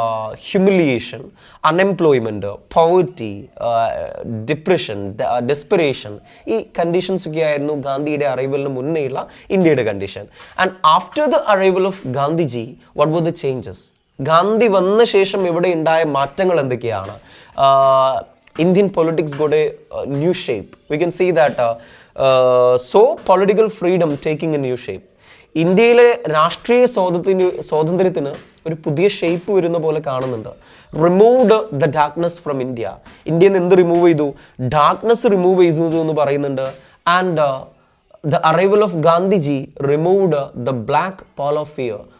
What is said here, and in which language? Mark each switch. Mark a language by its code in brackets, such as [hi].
[ml] Humiliation, unemployment, poverty, depression, desperation, ഈ conditions ഒക്കെ ആയിരുന്നു ഗാന്ധിയുടെ അറൈവലിന് മുന്നേയുള്ള ഇന്ത്യയുടെ condition. [en] And after the arrival of Gandhiji what were the changes? [ml] Gandhi വന്ന ശേഷം ഇവിടെ ഉണ്ടായ മാറ്റങ്ങൾ എന്തൊക്കെയാണ്? [en] Indian politics got a new shape. We can see that so political freedom taking a new shape. [ml] ഇന്ത്യയിലെ രാഷ്ട്രീയ സ്വാതന്ത്ര്യത്തിന് ഒരു പുതിയ ഷേപ്പ് വരുന്ന പോലെ കാണുന്നുണ്ട്. [en] Removed the darkness from India. [ml] ഇന്ത്യയിൽ നിന്ന് എന്ത് റിമൂവ് ചെയ്തു? ഡാർക്ക്നെസ് റിമൂവ് ചെയ്തു എന്ന് പറയുന്നുണ്ട്. [en] And the arrival of Gandhiji removed the black pall of fear.